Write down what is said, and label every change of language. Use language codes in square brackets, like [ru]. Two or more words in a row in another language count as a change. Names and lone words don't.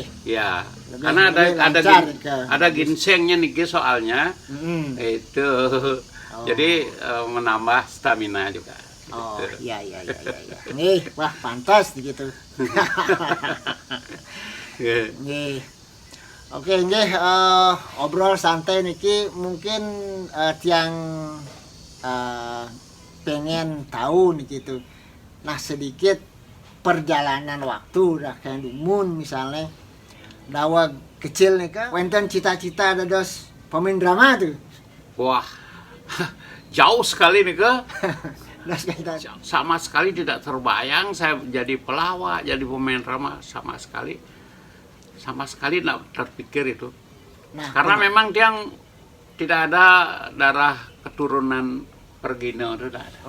[id] Ya, karena ada ginsengnya nih soalnya. Itu. Jadi menambah stamina juga. Oh, iya. Nih, wah pantas gitu. Nih. Oke, nggih, obrol santai niki mungkin tiang pengen tahu nih gitu. Nah, sedikit perjalanan waktu dah kayak dumun misalnya dawa kecil nih kan wenten cita-cita dados pemain drama tuh. Wah, jauh sekali nih ke Das kita. sama sekali tidak terbayang saya jadi pelawak, jadi pemain drama sama sekali tidak terpikir itu. Nah, Karena memang dia tidak ada darah keturunan Pergino itu tidak ada.